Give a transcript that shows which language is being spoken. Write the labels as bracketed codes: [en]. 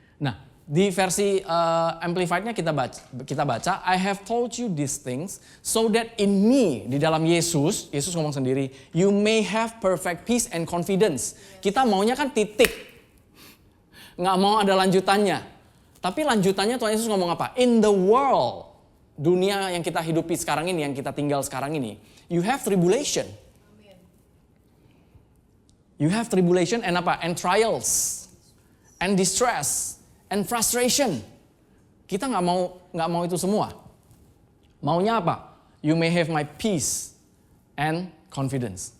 [id] Nah, di versi Amplified-nya kita baca, [en] I have told you these things so that in me, [id] di dalam Yesus ngomong sendiri, [en] you may have perfect peace and confidence. [id] Kita maunya kan titik. Nggak mau ada lanjutannya. Tapi lanjutannya Tuhan Yesus ngomong apa? [en] In the world, [id] dunia yang kita hidupi sekarang ini, yang kita tinggal sekarang ini, [en] you have tribulation. You have tribulation and [id] apa? [en] And trials, and distress, and frustration. [id] Kita nggak mau itu semua. Maunya apa? [en] You may have my peace and confidence.